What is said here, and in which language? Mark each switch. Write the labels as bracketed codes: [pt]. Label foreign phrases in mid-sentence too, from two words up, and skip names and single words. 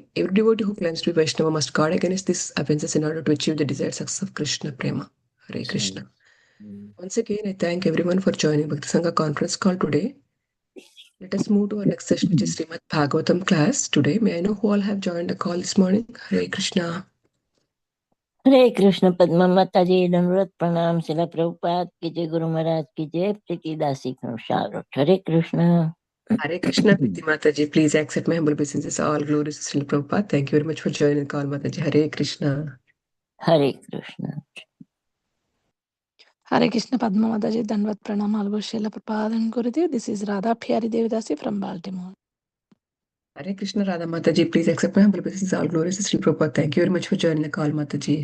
[en] Every devotee who claims to be Vaishnava must guard against these offenses in order to achieve the desired success of Krishna Prema. Hare Krishna. Once again, I thank everyone for joining Bhakti Sangha conference call today. Let us move to our next session, which is SRIMAD BHAGAVATAM class today. May I know who all have joined the call this morning? Hare Krishna. [hi] हरे कृष्ण पद्मा माता जी दंडवत प्रणाम शिला प्रभुपाद की जय गुरु महाराज की जय प्रीति दासी हरे कृष्ण [en] Hare Krishna, Priti Mataji. Please accept my humble obeisances. All glories to Srila Prabhupada. Thank you very much for joining the call, Mataji. Hare Krishna. हरे कृष्ण Hare Krishna Padma Mataji [hi] दंडवत प्रणाम [en] Algo Srila Prabhupada and Gurudev. This is Radha Pyari Devidasi from Baltimore. Hare Krishna, Radha Mataji. Please accept my humble obeisances. All glories to Srila Prabhupada. Thank you very much for joining the call, Mataji.